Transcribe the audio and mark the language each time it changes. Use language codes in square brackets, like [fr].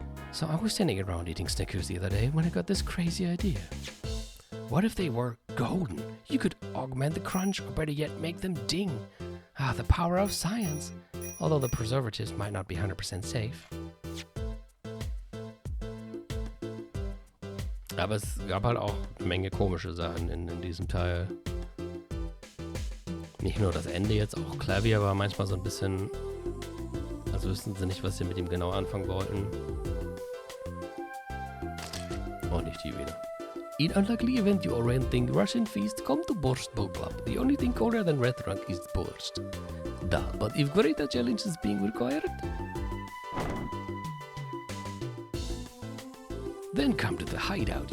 [en] So I was standing around eating Snickers the other day when I got this crazy idea. What if they were golden? You could augment the crunch, or better yet, make them ding. Ah, the power of science. Although the preservatives might not be 100% safe. [de] Aber es gab halt auch eine Menge komische Sachen in diesem Teil. Nicht nur das Ende jetzt, auch Klavier war manchmal so ein bisschen... Also wussten sie nicht, was sie mit ihm genau anfangen wollten. Oh, nicht die wieder. [en] In unlikely event you already think Russian feast, come to Borscht Bowl Club. The only thing colder than red drunk is Borscht. Duh, but if greater challenge is being required, then come to the hideout.